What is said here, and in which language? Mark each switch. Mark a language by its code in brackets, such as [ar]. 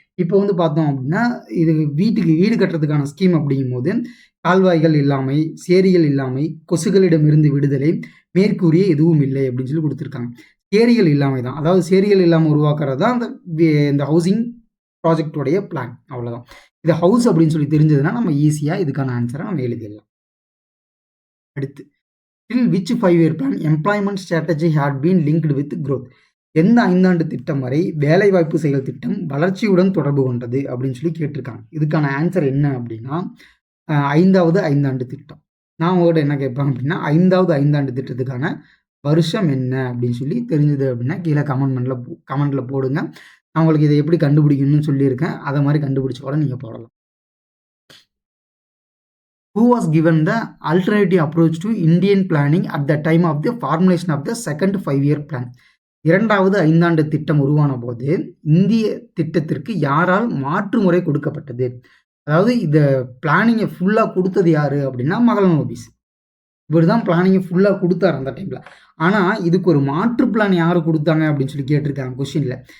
[ta] இப்போ வந்து பார்த்தோம் அப்படின்னா, இது வீட்டுக்கு வீடு கட்டுறதுக்கான ஸ்கீம் அப்படிங்கும்போது, கால்வாய்கள் இல்லாமை, சேரிகள் இல்லாமை, கொசுகளிடமிருந்து விடுதலை, மேற்கூறிய எதுவும் இல்லை அப்படின்னு சொல்லி கொடுத்துருக்காங்க. சேரிகள் இல்லாமை தான், அதாவது சேரிகள் இல்லாமல் உருவாக்குறது தான் இந்த ஹவுசிங் ப்ராஜெக்டோடைய பிளான், அவ்வளோதான். இது ஹவுஸ் அப்படின்னு சொல்லி தெரிஞ்சதுன்னா நம்ம ஈஸியாக இதுக்கான ஆன்சரை நம்ம எழுதிடலாம். [en] அடுத்து, till which 5-year plan employment strategy had been linked with growth? [ta] எந்த 5 ஆண்டு திட்டம் வரை வேலைவாய்ப்பு செயல் திட்டம் வளர்ச்சியுடன் தொடர்பு கொண்டது அப்படின்னு சொல்லி கேட்டிருக்காங்க. இதுக்கான ஆன்சர் என்ன அப்படின்னா, 5வது 5 ஆண்டு திட்டம். நான் உங்கள்கிட்ட என்ன கேட்பேன் அப்படின்னா, 5வது 5 ஆண்டு திட்டத்துக்கான வருஷம் என்ன அப்படின்னு சொல்லி தெரிஞ்சது அப்படின்னா கீழே கமெண்ட்ல போடுங்க. நான் உங்களுக்கு இதை எப்படி கண்டுபிடிக்கணும்னு சொல்லியிருக்கேன், அதை மாதிரி கண்டுபிடிச்சு கூட நீங்கள் போடலாம். [en] Who was given the alternative approach to Indian planning at the time of the formulation of the second 5-year plan? [ta] 2வது 5 ஆண்டு திட்டம் உருவான போது இந்திய திட்டத்திற்கு யாரால் மாற்று முறை கொடுக்கப்பட்டது? அதாவது இந்த பிளானிங்கை ஃபுல்லாக கொடுத்தது யாரு அப்படின்னா மகளன் லோபிஸ். இவர் தான் பிளானிங்கை ஃபுல்லாக கொடுத்தாரு அந்த டைமில். ஆனால் இதுக்கு ஒரு மாற்று பிளான் யார் கொடுத்தாங்க அப்படின்னு சொல்லி கேட்டிருக்காங்க கொஸ்டினில்.